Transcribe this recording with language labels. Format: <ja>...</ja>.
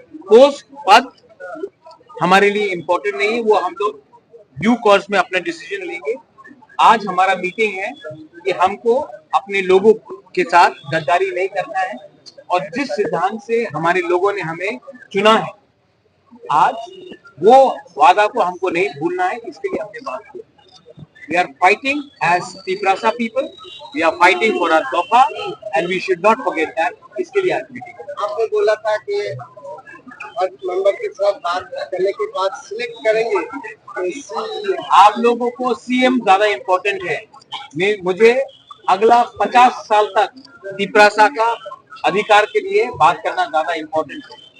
<hi>Post पद हमारे लिए इम्पोर्टेंट नहीं है, वो हम लोग ड्यू कोर्स में अपना डिसीजन लेंगे। आज हमारा मीटिंग है कि हमको अपने लोगों के साथ गद्दारी नहीं करना है और जिस सिद्धांत से हमारे लोगों ने हमें चुना है, आज वो वादा को हमको नहीं भूलना है। इसके लिए हमने बात की।</hi> <en>We are fighting as Tiprasa people. We are fighting for our Dofa, and we should not forget that.</en> <hi>इसके लिए आज मीटिंग। आपने बोला था कि मेंबर के साथ बात करने के बाद सिलेक्ट करेंगे। तो आप लोगों को सीएम ज्यादा इम्पोर्टेंट है। मुझे अगला 50 साल तक तिपरासा का अधिकार के लिए बात करना ज्यादा इम्पोर्टेंट है।</hi>